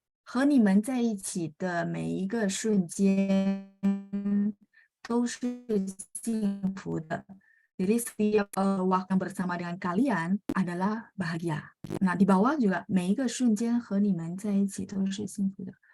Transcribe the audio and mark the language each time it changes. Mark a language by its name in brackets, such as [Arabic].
[Chinese] 和你们在一起的每一个瞬间都是幸福的. [Indonesian] Jadi setiap waktu bersama dengan kalian adalah bahagia. Nah, di bawah juga [Chinese] 每一个瞬间和你们在一起都是幸福的.